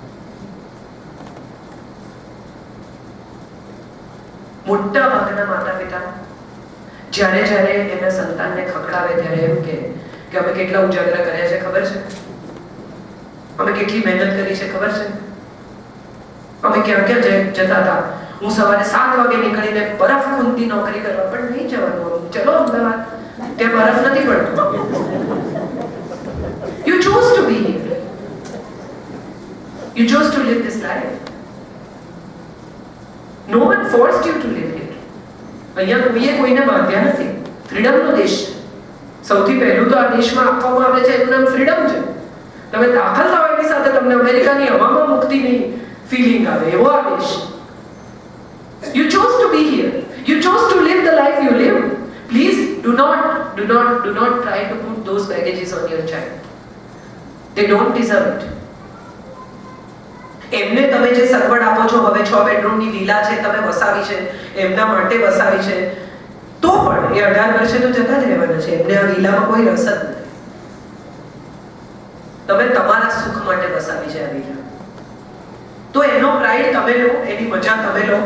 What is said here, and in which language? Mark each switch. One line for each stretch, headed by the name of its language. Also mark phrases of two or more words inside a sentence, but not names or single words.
Gujarati: મોટા ભાગના માતા પિતા જ્યારે એના સંતાનને ખકડાવે ત્યારે એમ કે અમે કેટલા ઉજાગરા કર્યા છે ખબર છે, અમે કેટલી મહેનત કરી છે ખબર છે, અમે ક્યાં ક્યાં જતા હતા. હું સવારે 7 વાગે નીકળીને બરફ ખૂંદતી નોકરી કરવા, પણ નહીં જવાનું, ચલો અમદાવાદ, ત્યાં બરફ નથી પડતો.
English: You chose to be here. You chose to live this life. No one forced you to live here.
Gujarati: અહીંયા કોઈએ કોઈને બાંધ્યા નથી. ફ્રીડમનો દેશ છે. સૌથી પહેલું તો આ દેશમાં આપવામાં આવે છે એનું નામ ફ્રીડમ છે. તમે દાખલ થાવ એની સાથે તમને અમેરિકાની હવામાં મુક્તિની ફીલિંગ આવે, એવો આ દેશ.
English: You chose to be here. You chose to live the life you live. Please do not try to put those baggages on your child. They don't deserve it.
Gujarati: એમને તમે જે સગવડ આપો છો, હવે 6 બેડરૂમની વિલા છે તમે વસાવી છે, એમના માટે વસાવી છે, તો પણ એ 18 વર્ષે તો જતા જ રહેવાના છે. એમને આ વિલામાં કોઈ રસ જ નથી. તમે તમારા સુખ માટે વસાવી છે આ વિલા, તો એનો પ્રાઇડ તમે લો, એની મજા તમે લો.